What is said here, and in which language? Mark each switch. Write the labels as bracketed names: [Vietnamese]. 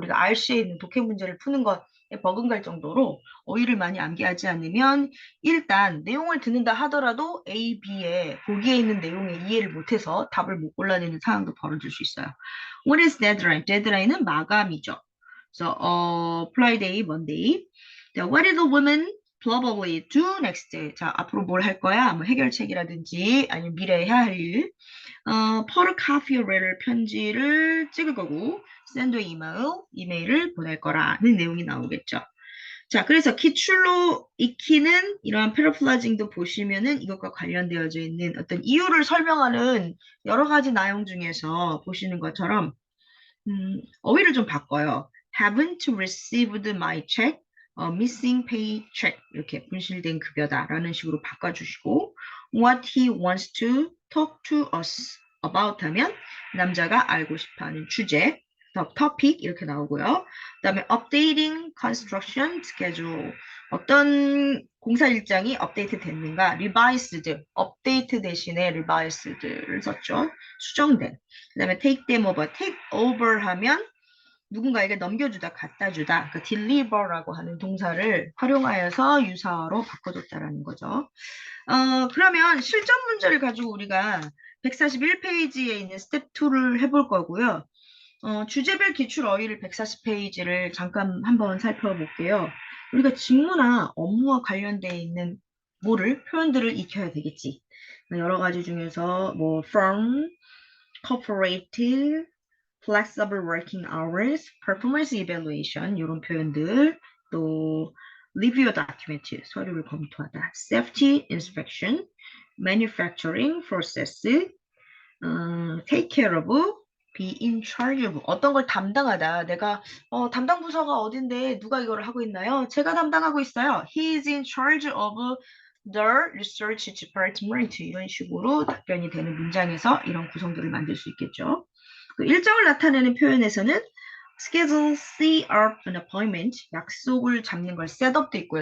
[Korean] 우리가 RC에 있는 독해 문제를 푸는 것에 버금갈 정도로 어휘를 많이 암기하지 않으면 일단 내용을 듣는다 하더라도 A, B에 보기에 있는 내용에 이해를 못해서 답을 못 골라내는 상황도 벌어질 수 있어요. [English] What is deadline? [Korean] deadline은 마감이죠. 그래서 Friday, Monday. [English] What is the woman probably do next? [Korean] 자, 앞으로 뭘 할 거야? 뭐 해결책이라든지 아니면 미래에 해야 할 일. photocopy letter 편지를 찍을 거고 send 이메일을 보낼 거라는 내용이 나오겠죠. 자, 그래서 기출로 익히는 이러한 패러플라징도 보시면은 이것과 관련되어져 있는 어떤 이유를 설명하는 여러 가지 나용 중에서 보시는 것처럼 어휘를 좀 바꿔요. [English] Haven't received my check, missing paycheck [Korean] 이렇게 분실된 급여다라는 식으로 바꿔주시고 [English] what he wants to talk to us about [Korean] 하면 남자가 알고 싶어하는 주제, topic 이렇게 나오고요. 그다음에 [English] updating construction schedule [Korean] 어떤 공사 일정이 업데이트 됐는가, revised, 업데이트 대신에 revised를 썼죠. 수정된. 그다음에 [English] take them over, take over [Korean] 하면 누군가에게 넘겨주다, 갖다 주다. 그 deliver라고 하는 동사를 활용하여서 유사어로 바꿔줬다라는 거죠. 그러면 실전 문제를 가지고 우리가 141페이지에 있는 스텝 2를 해볼 거고요. 주제별 기출 어휘를 140페이지를 잠깐 한번 살펴볼게요. 우리가 직무나 업무와 관련되어 있는 표현들을 익혀야 되겠지. 여러 가지 중에서 뭐 firm, corporate, flexible working hours, performance evaluation 이런 표현들, 또 review document 서류를 검토하다, safety inspection, manufacturing process, take care of, be in charge of 어떤 걸 담당하다. 내가 담당 부서가 어딘데 누가 이걸 하고 있나요? 제가 담당하고 있어요. [English] He is in charge of the research department [Korean] 이런 식으로 답변이 되는 문장에서 이런 구성들을 만들 수 있겠죠. 일정을 나타내는 표현에서는 schedule, [English] see up an appointment, [Korean] 약속을 잡는 걸 setup도 있고요.